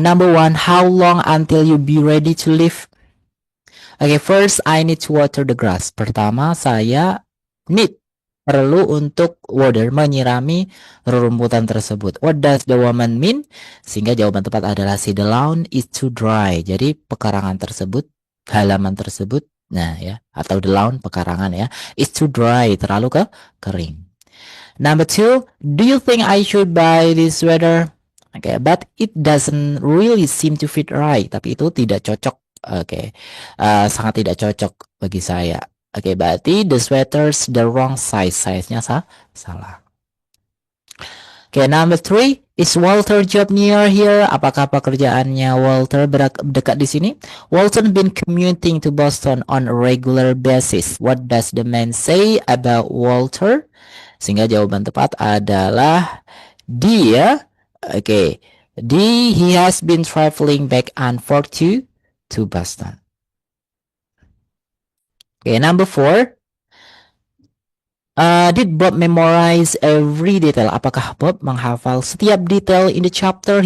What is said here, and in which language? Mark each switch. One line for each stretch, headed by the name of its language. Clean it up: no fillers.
English: Number 1, how long until you be ready to leave? Oke, first I need to water the grass.
Indonesian: Pertama, saya perlu untuk water, menyirami rerumputan tersebut.
English: What does the woman mean?
Indonesian: Sehingga jawaban tepat adalah si
English: the lawn is too dry.
Indonesian: Jadi pekarangan tersebut, halaman tersebut, nah ya, atau
English: the lawn
Indonesian: pekarangan ya,
English: is too dry,
Indonesian: terlalu kering.
English: Number 2, do you think I should buy this sweater? Okay, but it doesn't really seem to fit right.
Indonesian: Tapi itu tidak cocok. Oke, sangat tidak cocok bagi saya.
English: Oke,
Indonesian: berarti
English: the sweater's the wrong size.
Indonesian: Size-nya salah.
English: Oke, number 3, is Walter job near here?
Indonesian: Apakah pekerjaannya Walter dekat di sini?
English: Walter been commuting to Boston on a regular basis. What does the man say about Walter?
Indonesian: Sehingga jawaban tepat adalah dia.
English: Oke, he has been traveling back and forth to Boston. Okay, number 4. Did Bob memorize every detail?
Indonesian: Apakah Bob menghafal setiap detail
English: in the chapter?